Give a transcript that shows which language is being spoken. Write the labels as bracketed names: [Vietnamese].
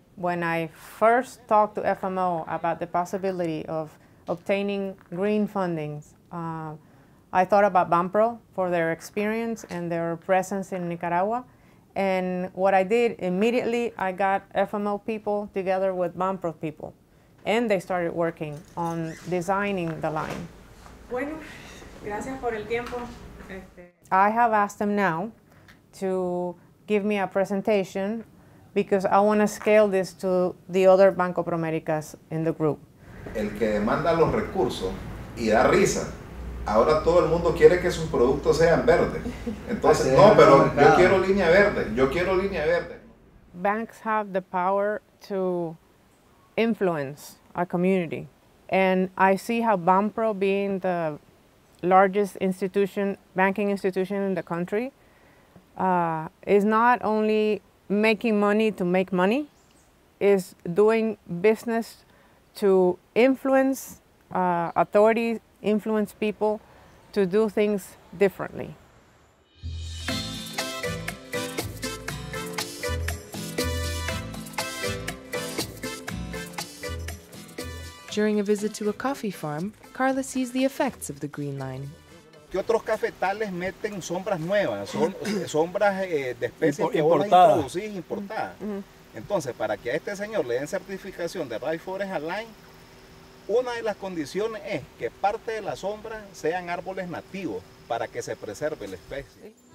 [English] When I first talked to FMO about the possibility of obtaining green fundings, I thought about Banpro for their experience and their presence in Nicaragua. And what I did immediately, I got FMO people together with Banpro people, and they started working on designing the line. [Spanish] Bueno, gracias por el tiempo. [English] I have asked them now to give me a presentation, because I want to scale this to the other Banco Promericas in the group. [Spanish] El que demanda los recursos y da risa. Ahora todo el mundo quiere que sus productos sean verdes. Entonces, no, pero yo quiero línea verde, yo quiero línea verde. [English] Banks have the power to influence a community. And I see how Banpro, being the largest banking institution in the country, is not only making money to make money, is doing business to influence authorities, influence people to do things differently. During a visit to a coffee farm, Karla sees the effects of the Green Line. [Spanish] Que otros cafetales meten sombras nuevas, sombras de especies que vos las introducís importadas. Entonces, para que a este señor le den certificación de Rainforest Align, Una de las condiciones es que parte de la sombra sean árboles nativos para que se preserve la especie.